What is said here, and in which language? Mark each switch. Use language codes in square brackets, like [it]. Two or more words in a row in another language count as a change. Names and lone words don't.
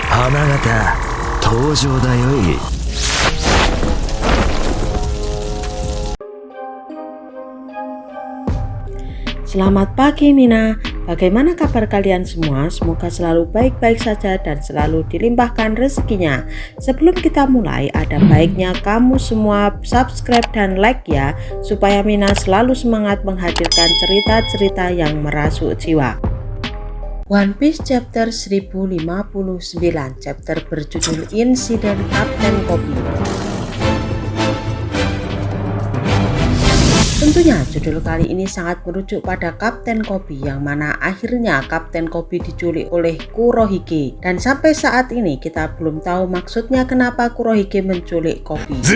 [id] 様方登場だよい。 Selamat pagi Mina, bagaimana kabar kalian semua? Semoga selalu baik-baik saja dan selalu dilimpahkan rezekinya. Sebelum kita mulai, ada baiknya kamu semua subscribe dan like ya, supaya Mina selalu semangat menghadirkan cerita-cerita yang merasuk jiwa. One Piece chapter 1059, chapter berjudul Insiden Kapten Koby. Tentunya judul kali ini sangat merujuk pada Kapten Koby, yang mana akhirnya Kapten Koby diculik oleh Kurohige, dan sampai saat ini kita belum tahu maksudnya kenapa Kurohige menculik Koby.